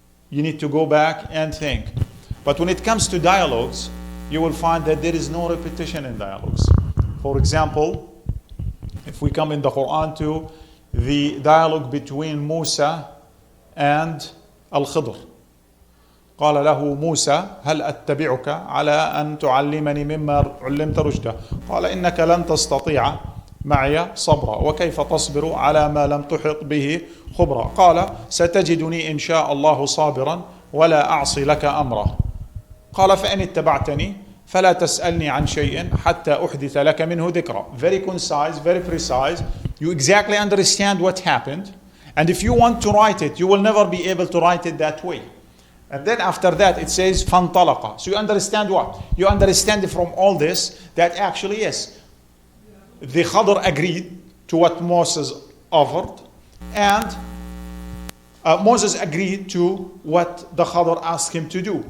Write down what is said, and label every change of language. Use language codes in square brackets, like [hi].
[en] You need to go back and think. But when it comes to dialogues, you will find that there is no repetition in dialogues. For example, if we come in the Quran to the dialogue between Musa and Al-Khidr. [ar] قال له موسى هل أتبعك على أن تعلمني مما علمت رشدا قال إنك لن تستطيع معي صبرا وكيف تصبر على ما لم تحط به خبرا قال ستجدني إن شاء الله صابرا ولا أعصي لك أمرا قال فإن اتبعتني فلا تسألني عن شيء حتى أحدث لك منه ذكرا. [en] Very concise, very precise. You exactly understand what happened, and if you want to write it, you will never be able to write it that way. And then after that it says فانطلق. So you understand what? You understand from all this that actually yes, the Khadr agreed to what Moses offered, and Moses agreed to what the Khadr asked him to do.